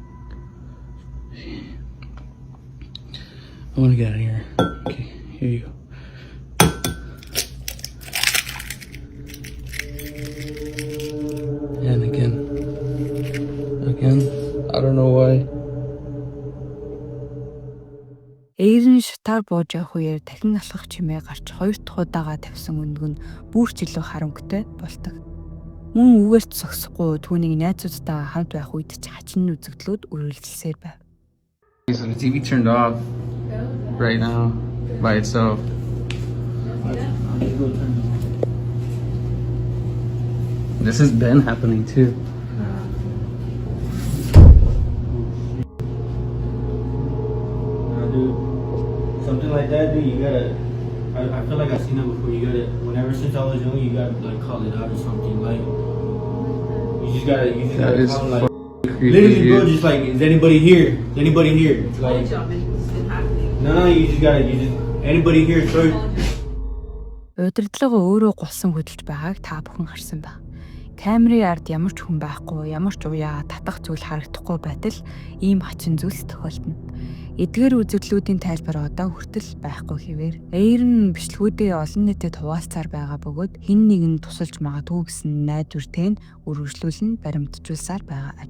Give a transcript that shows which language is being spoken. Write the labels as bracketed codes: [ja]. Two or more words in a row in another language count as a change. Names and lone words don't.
[en] I want to get out of here. Okay, here you go. And again, I don't know why. [mn] Эйрэн шатаар бууж явах үеэр дахин алхах чимээ гарч 2 дахь удаага тавьсан өндг нь бүрч илүү харамгтай болдог. Мөн үгээрч зогсохгүй түүнийг найзуудтайгаа хамт байх үед ч хачин үзэгдлүүд үргэлжилсээр байв. [en] So the TV turned off right now by itself. This has been happening too. Dude, something like that, dude, you gotta. I feel like I've seen that before. You gotta. Whenever since I was young, you gotta like call it out or something. Like you just gotta. That is call like. creepy, Literally, bro, dude. just like, is anybody here? Is anybody here? Like, no, you just gotta. You just anybody here? Throw. [mn] Удирдлага өөрөө гулсан хөдөлж байгааг та бүхэн харсан ба. Камерын ард ямар ч хүн байхгүй, ямар ч уяа татах зүйл харагдахгүй байтал ийм хачин зүйлс тохиолдно. Эдгээр үзэгдлүүдийн тайлбар одоо хүртэл байхгүй хэвээр. Эйрэн бичлэгүүдээ олон нийтэд хуваалцаар байгаа бөгөөд хэн нэгэн тусалж магадгүй гэсэн найдвартай нь үргэлжлүүлэн баримтжуулсаар байгаа аж.